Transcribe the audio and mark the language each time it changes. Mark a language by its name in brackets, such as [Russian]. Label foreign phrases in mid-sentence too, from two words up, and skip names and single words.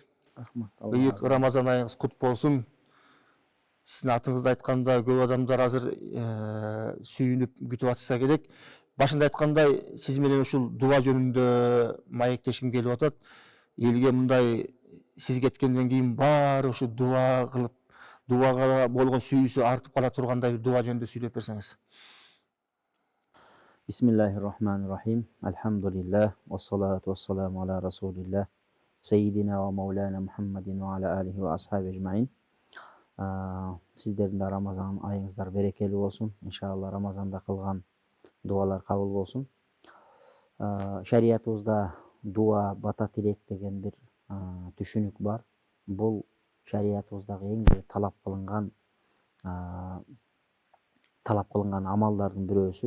[Kyrgyz] Ыйык Рамазан айыңыз кут болсун. Сиздин атыңызды айтканда көп адамдар азыр сүйүнүп күтүп атса керек. Башында айткандай, сиз менен ушул дуа жөнүндө маектешким келип атат. Элге мындай сиз кеткенден кийин баары ушу дуа кылып, дуага болгон сүйүүсү артып кала тургандай дуа жөнүндө сүйлөп берсеңиз. [Arabic] بسم الله الرحمن الرحيم. الحمد لله، والصلاة والسلام على رسول الله، سيدنا ومولانا محمد وعلى آله وأصحابه أجمعين. [Kyrgyz] Сиздердин да Рамазан айыңыздар берекелүү болсун. Иншалла Рамазанда кылган дуалар кабыл болсун. Шариятыбызда дуа, бата тилек деген бир түшүнүк бар. Бул шариятыбыздагы эң бир талап кылынган амалдардын бирөөсү.